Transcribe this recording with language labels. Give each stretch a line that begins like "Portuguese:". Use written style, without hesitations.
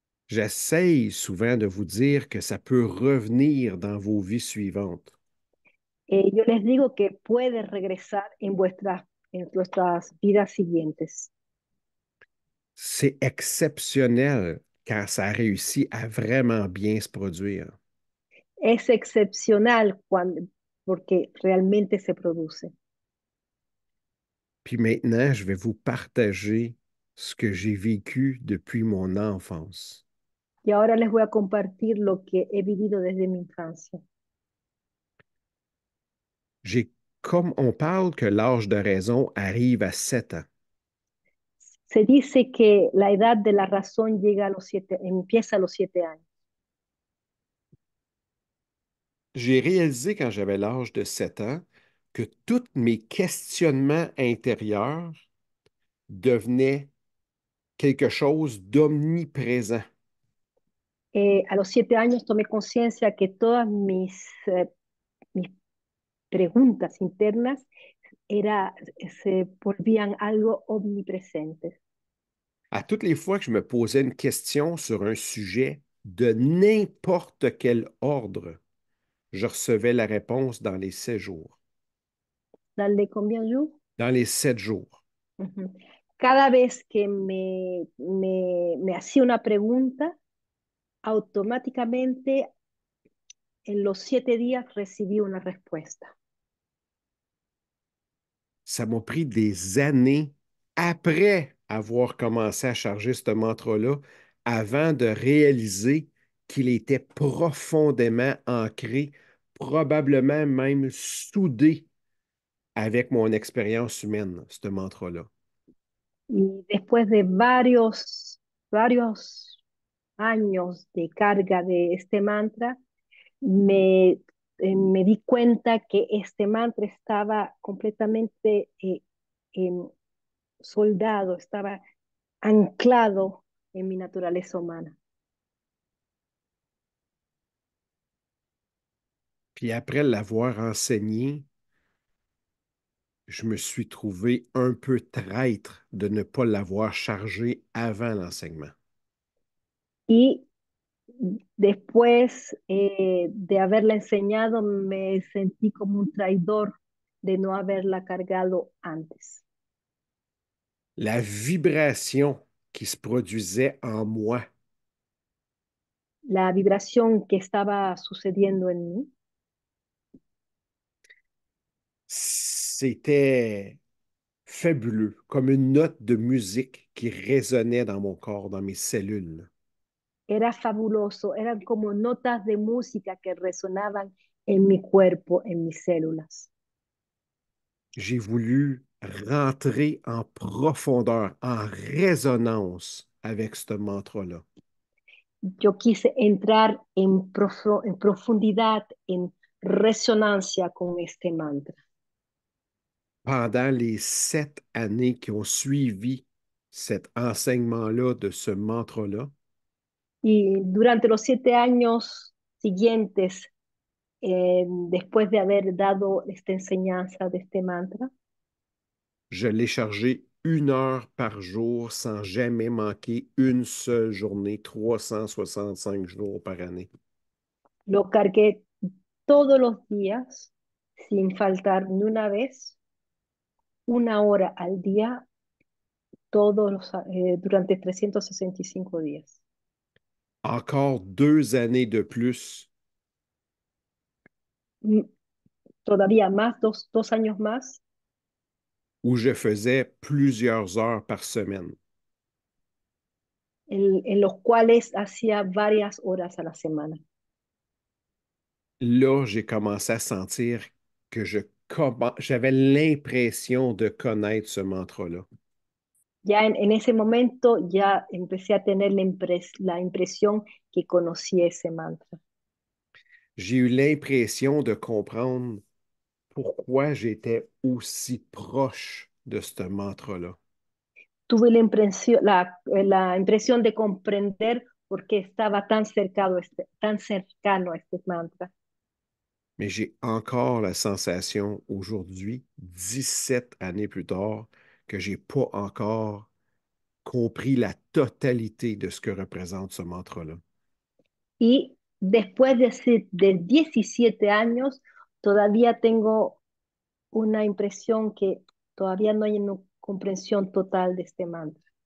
French: j'essaye souvent de vous dire que ça peut revenir dans vos vies suivantes.
Spanish: yo les digo que puede regresar en vuestras vidas siguientes.
French: C'est exceptionnel quand ça réussit à vraiment bien se produire.
Spanish: Es excepcional porque realmente se produce.
French: Puis maintenant, je vais vous partager ce que j'ai vécu depuis mon enfance.
Spanish: Y ahora les voy a compartir lo que he vivido desde mi infancia.
French: J'ai, comme on parle que l'âge de raison arrive à 7 ans.
Spanish: Se dice que la edad de la razón empieza a los 7 años.
French: J'ai réalisé quand j'avais l'âge de 7 ans que tous mes questionnements intérieurs devenaient quelque chose d'omniprésent.
Spanish: A los 7 años tomé conciencia que todas mis preguntas internas era, se volvían algo omnipresentes.
French: À toutes les fois que je me posais une question sur un sujet de n'importe quel ordre, je recevais la réponse dans les 7 jours.
Spanish: Dale con Bienvenue.
French: Dans les 7 jours. Ujú.
Spanish: Cada vez que me hacía una pregunta, automáticamente en los 7 días recibí una respuesta.
French: Ça m'a pris des années après avoir commencé à charger ce mantra-là avant de réaliser qu'il était profondément ancré, probablement même soudé avec mon expérience humaine, ce mantra-là.
Spanish: Y después de varios años de carga de este mantra, me di cuenta que este mantra estaba completamente em, soldado, estaba anclado en mi naturaleza humana.
French: Puis après l'avoir enseigné, je me suis trouvé un peu traître de ne pas l'avoir chargé avant l'enseignement.
Spanish: Y después de haberla enseñado, me sentí como un traidor de no haberla cargado antes.
French: La vibration qui se produisait en moi,
Spanish: La vibración que estaba sucediendo en mí
French: c'était fabuleux, comme une note de musique qui résonnait dans mon corps, dans mes cellules.
Spanish: era fabuloso, eran como notas de música que resonaban en mi cuerpo, en mis células.
French: J'ai voulu rentrer en profondeur, en résonance avec ce mantra-là.
Spanish: Yo quise entrar en profundidad, en resonancia con este mantra.
French: Pendant les 7 années qui ont suivi cet enseignement-là de ce mantra-là,
Spanish: Y durante los 7 años siguientes, después de haber dado esta enseñanza de este mantra,
French: je l'ai chargé 1 heure par jour sans jamais manquer une seule journée, 365 jours par année.
Spanish: lo cargué todos los días sin faltar ni una vez, 1 hora al día, durante 365 días.
French: Encore 2 années de plus
Spanish: Mm, Todavía más, 2 años más,
French: où je faisais plusieurs heures par semaine.
Spanish: en los cuales hacía varias horas a la semana.
French: Là, j'ai commencé à sentir que j'avais l'impression de connaître ce mantra-là.
Spanish: Ya en ese momento ya empecé a tener la impresión que conocí ese mantra.
French: J'ai eu l'impression de comprendre pourquoi j'étais aussi proche de ce mantra-là.
Spanish: Tuve la impresión de comprender por qué estaba tan cercano a este mantra.
French: Mais j'ai encore la sensation aujourd'hui, 17 années plus tard, que j'ai pas encore compris la totalité de ce que représente ce mantra-là.
Spanish: Y después de 17 años, todavía tengo una impresión que todavía no hay una comprensión total de este mantra.